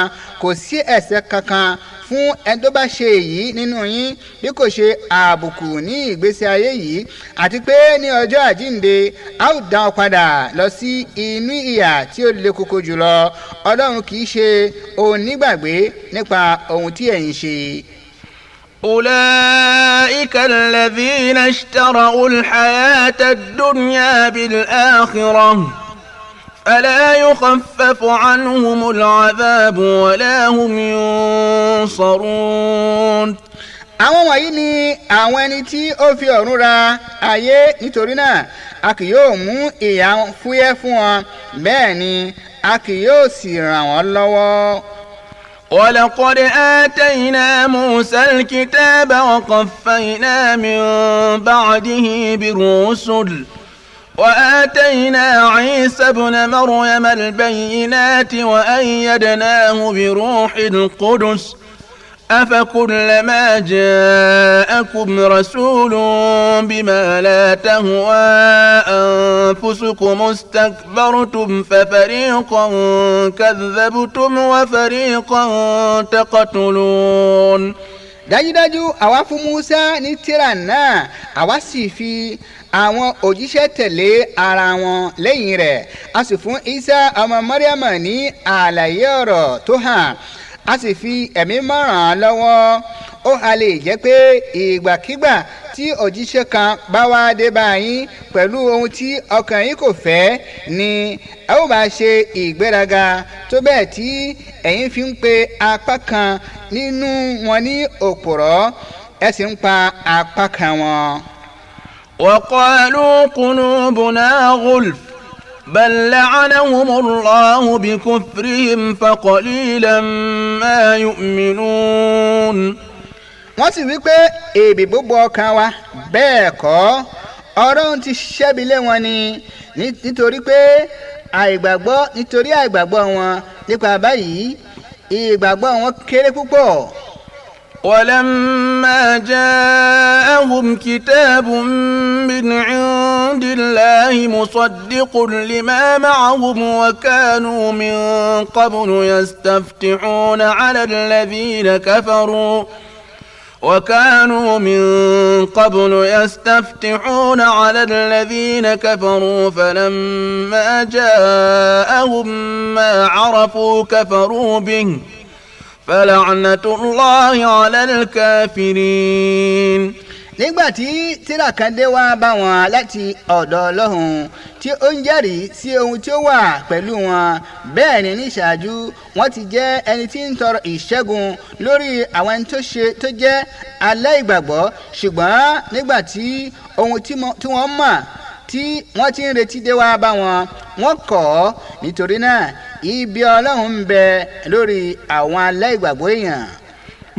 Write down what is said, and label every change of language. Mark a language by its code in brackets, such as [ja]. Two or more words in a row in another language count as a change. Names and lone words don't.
[yo] kò sí ẹ̀ṣẹ̀ kankan fún ẹni tó bá ṣe èyí nínú yín bí kò ṣe àbùkù ní ìgbésí ayé yìí àti pé ní ọjọ́ àjíǹde a ó dá ọ padà lọ sí inú ìyà tí ó le koko jùlọ. Ọlọ́run kì í ṣe onígbàgbé nípa ohun tí ẹ̀yin ṣe. [ar] أولئك الذين اشتروا الحياة الدنيا بالآخرة فلا يخفف عنهم العذاب ولا هم ينصرون. [yo] àwọn wọ̀nyí ni àwọn ẹni tí ó fi ọ̀run ra ayé nítorí náà a kì yóò mú ìyà fúyẹ́ fún wọn bẹ́ẹ̀ ni a kì yóò sì ràn wọ́n lọ́wọ́. [ar] ولقد آتينا موسى الكتاب وقفينا من بعده بالرسل وآتينا عيسى ابن مريم البينات وأيدناه بروح القدس أفكلما جاءكم رسول بما لا تهوى أنفسكم استكبرتم ففريقا كذبتم وفريقا تقتلون. [yo] dájúdájú àwa fún Musa ní tírà náà àwa sì fi àwọn òjíṣẹ́ tẹ̀lé ara wọn lẹ́yìn rẹ̀ a sì fún Isa ọmọ Mariama ní àlàyé ọ̀rọ̀ tó hàn a sì fi ẹ̀mí mọ́ràn án lọ́wọ́. ó ha lè jẹ́ pé ìgbàkígbà tí òjíṣẹ́ kan bá wá dé bá yín pẹ̀lú ohun tí ọkàn yín kò fẹ́ ni ẹ ó bá ṣe ìgbéraga tó bẹ́ẹ̀ tí ẹ̀yin fi ń pe apá kan nínú wọn ní òpùrọ́ ẹ sì ń pa apá kan wọn. [ar] وقالوا قلوبنا غلف بل لعنهم الله بكفرهم فقليلا ما يؤمنون. [yo] wọ́n sì wí pé èébì gbogbo ọkàn wa bẹ́ẹ̀ kọ́ Ọlọ́run ti ṣẹ́bi lé wọn ni nítorí àìgbàgbọ́ wọn nípa báyìí ìgbàgbọ́ wọn kéré púpọ̀. [ar] ولما جاءهم كتاب من عند الله مصدق لما معهم وكانوا من قبل يستفتحون على الذين كفروا فلما جاءهم ما عرفوا كفروا به فلعنة الله على الكافرين. [yo] nígbà tí tírà kan dé wá bá wọn láti ọ̀dọ̀ Ọlọ́run tí ó ń jẹ́rìí sí ohun tí ó wà pẹ̀lú wọn bẹ́ẹ̀ ni níṣáájú wọ́n ti jẹ́ ẹni tí ń tọrọ ìṣẹ́gun lórí àwọn ẹni tó jẹ́ aláìgbàgbọ́ ṣùgbọ́n nígbà tí ohun tí wọ́n mọ̀ tí wọ́n ti ń retí dé wá bá wọn wọ́n kọ̀ ọ́ nítorí náà ibi Ọlọ́run ń bẹ lórí àwọn aláìgbàgbọ́ èèyàn.